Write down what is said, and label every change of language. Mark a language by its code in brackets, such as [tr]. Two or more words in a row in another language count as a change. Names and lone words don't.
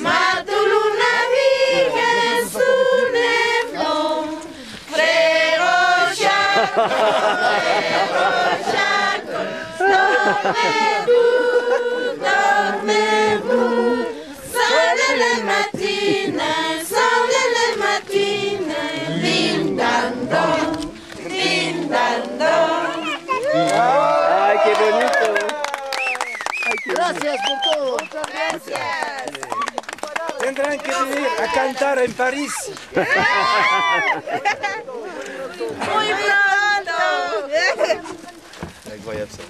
[fr] Matelot navigue sous les flots. Frère Jacques, dormez-vous, dormez-vous. Sonnez les matines, sonnez les matines. Ding dang dong, ding dang dong. [es] ¡Ay, qué bonito! Gracias por todo. Gracias. Tendrán que venir a cantar en París. Muy pronto. [fr] C'est incroyable ça.